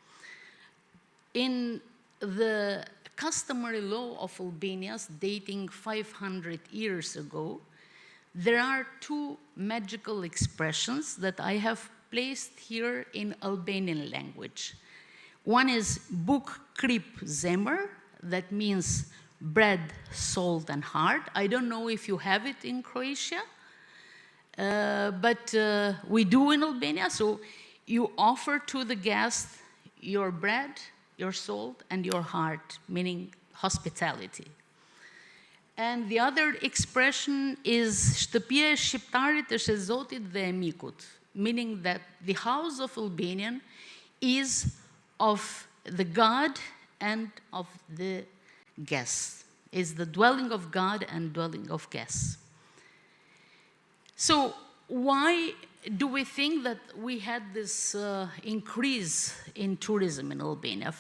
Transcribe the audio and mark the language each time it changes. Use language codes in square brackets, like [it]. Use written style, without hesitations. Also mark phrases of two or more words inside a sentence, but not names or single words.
[en] In the customary law of Albania, dating 500 years ago, there are 2 magical expressions that I have placed here in Albanian language. One is [sq] buk krip zemer, [en] that means bread, salt, and heart. I don't know if you have it in Croatia, but we do in Albania. So you offer to the guest your bread, your salt, and your heart, meaning hospitality. And the other expression is [sq] shtëpia e shqiptarit është e Zotit dhe e mikut, [en] meaning that the house of Albanian is of the God and of the guests, is the dwelling of God and dwelling of guests. So why do we think that we had this increase in tourism in Albania?